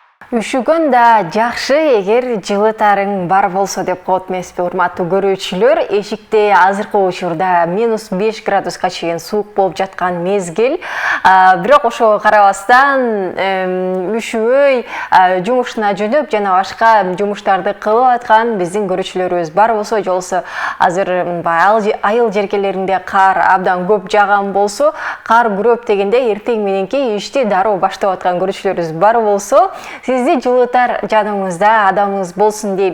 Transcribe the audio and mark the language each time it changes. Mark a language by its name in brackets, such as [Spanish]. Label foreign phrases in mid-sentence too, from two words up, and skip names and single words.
[Kyrgyz] Үшігін да жақшы егер жылытарың бар болса деп коет эмеспи, урматтуу көрүүчүлөр. Эшикте азыркы учурда -5 градуска чейин суук болуп жаткан мезгил. Бирок ошого карабастан үшүбөй жумушуна жөнөп жана башка жумуштарды кылып аткан биздин көрүүчүлөрүбүз бар болсо, жолсо азыр айыл жеркелеринде кар абдан көп жааган болсо, кар күрөп дегенде эртең мененки ишти дароо баштап аткан көрүүчүлөрүбүз бар болсо, сизди жылытар жаныңызда адамыңыз болсун дейли.